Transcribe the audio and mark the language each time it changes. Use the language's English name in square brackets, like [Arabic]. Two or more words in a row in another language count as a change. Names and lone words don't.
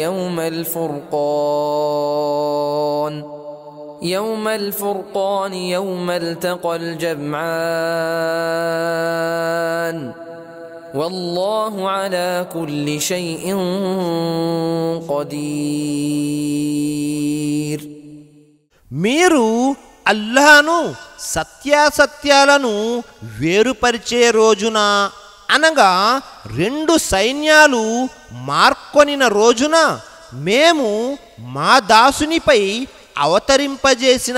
[Arabic] يوم الفرقان يوم التقى الجمعان والله على كل شيء قدير. [Telugu] మీరు అల్లాహను సత్యాసత్యాలను వేరుపరిచే రోజున అనగా రెండు సైన్యాలు మార్కొనిన రోజున మేము మా దాసునిపై అవతరింపజేసిన